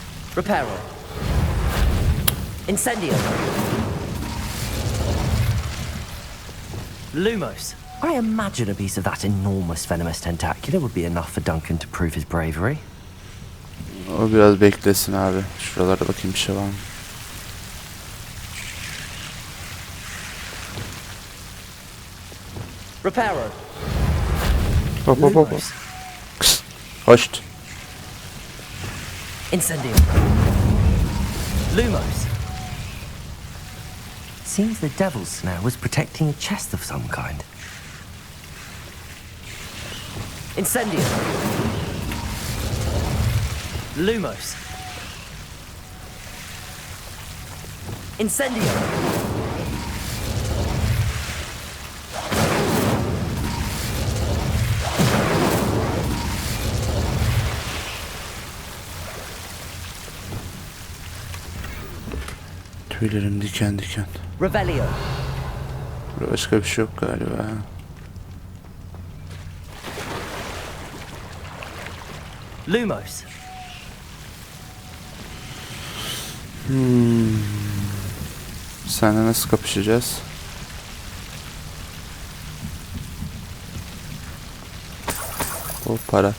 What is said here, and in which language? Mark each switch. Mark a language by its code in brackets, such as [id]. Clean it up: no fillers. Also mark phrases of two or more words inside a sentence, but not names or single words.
[en] Reparo. Incendio. Lumos. I imagine a piece of that enormous venomous tentacular would be enough for Duncan to prove his bravery. [tr] O biraz beklesin abi. Şuralarda bakayım bir şey var mı? Reparo. Hop hop hop. Lumos. Hoşt. Incendio. Lumos. [en] Seems the devil's snare was protecting a chest of some kind. Incendio. Lumos. Incendio. [tr] Tüylerim diken diken. Revelio. Burada başka bir şey yok galiba. Lumos. Seninle nasıl kapışacağız? O para.